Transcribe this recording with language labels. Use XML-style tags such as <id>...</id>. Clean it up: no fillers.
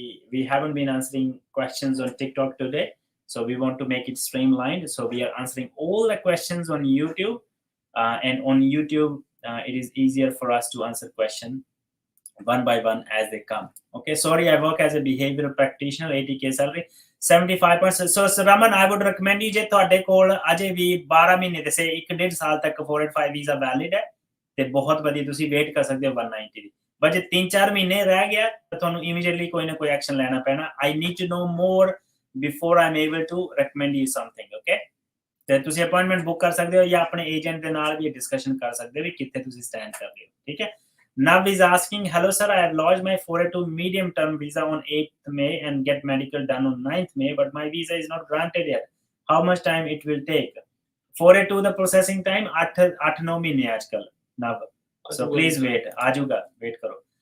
<en>We haven't been answering questions on TikTok today, so we want to make it streamlined. So we are answering all the questions on YouTube, and on YouTube, it is easier for us to answer questions one by one as they come. Okay, sorry, I work as a behavioral practitioner, 80k salary. 75 points. So Raman, I would recommend you</en> <pa>ਜੇ ਤੁਹਾਡੇ ਕੋਲ ਅਜੇ ਵੀ 12 ਮਹੀਨੇ ਦੇ ਸੇ 1.5 ਸਾਲ ਤੱਕ 485 visa valid ਹੈ ਤੇ ਬਹੁਤ ਵਧੀਆ ਤੁਸੀਂ ਵੇਟ ਕਰ ਸਕਦੇ ਹੋ 190 ਦੀ। ਬਟ ਜੇ 3-4 ਮਹੀਨੇ ਰਹਿ ਗਿਆ ਤਾਂ ਤੁਹਾਨੂੰ ਇਮੀਡੀਏਟਲੀ ਕੋਈ ਨਾ ਕੋਈ ਐਕਸ਼ਨ ਲੈਣਾ ਪੈਣਾ।</pa> <en>I need to know more before I'm able to recommend you something, okay?</en> <pa>ਤੇ ਤੁਸੀਂ ਅਪਾਇੰਟਮੈਂਟ ਬੁੱਕ ਕਰ ਸਕਦੇ ਹੋ ਜਾਂ ਆਪਣੇ ਏਜੰਟ ਦੇ ਨਾਲ ਵੀ ਡਿਸਕਸ਼ਨ ਕਰ ਸਕਦੇ ਹੋ ਵੀ ਕਿੱਥੇ ਤੁਸੀਂ ਸਟੈਂਡ ਕਰ ਰਹੇ ਹੋ, ਠੀਕ ਹੈ?</pa> <en>Nav is asking, hello sir, I have lodged my 482 medium term visa on 8th May and get medical done on 9th May, but my visa is not granted yet. How much time it will take? 482 the processing time</en> <hi>8-9 महीने आजकल</hi> <en>Nav. So please wait.</en> <pa>Ajuga, wait karo.</pa>